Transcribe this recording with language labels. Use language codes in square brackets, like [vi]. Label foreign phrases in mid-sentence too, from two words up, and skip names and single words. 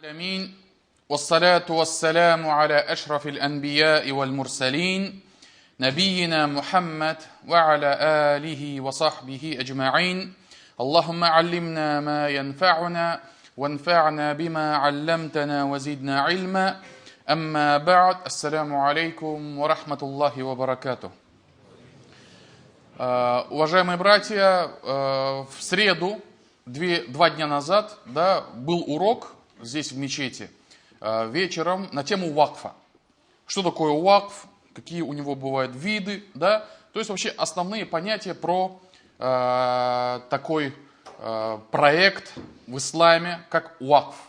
[ar] العالمين والصلاة والسلام على أشرف الأنبياء والمرسلين نبينا محمد وعلى آله وصحبه أجمعين. اللهم علمنا ما ينفعنا وانفعنا بما علمتنا وزدنا علما. أما بعد. السلام عليكم ورحمة الله وبركاته. [ru] Уважаемые братья, в среду, два дня назад, был урок здесь в мечети вечером на тему вакфа. Что такое вакф, какие у него бывают виды, то есть вообще основные понятия про такой проект в исламе, как вакф.